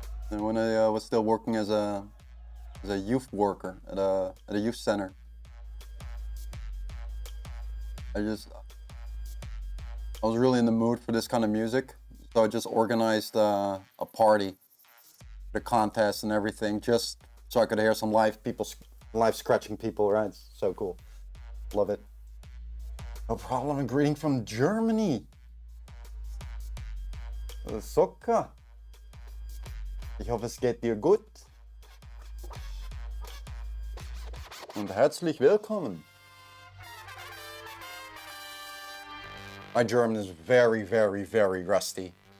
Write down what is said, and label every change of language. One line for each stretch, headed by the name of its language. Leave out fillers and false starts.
English: And when I was still working as a youth worker at a youth center, I was really in the mood for this kind of music, so I just organized a party, the contest and everything, just so I could hear some live scratching people. Right? It's so cool. Love it. No problem. A greeting from Germany. Sokka.
German: Ich hoffe, es geht dir gut. Und herzlich willkommen.
English: My German is very, very, very rusty.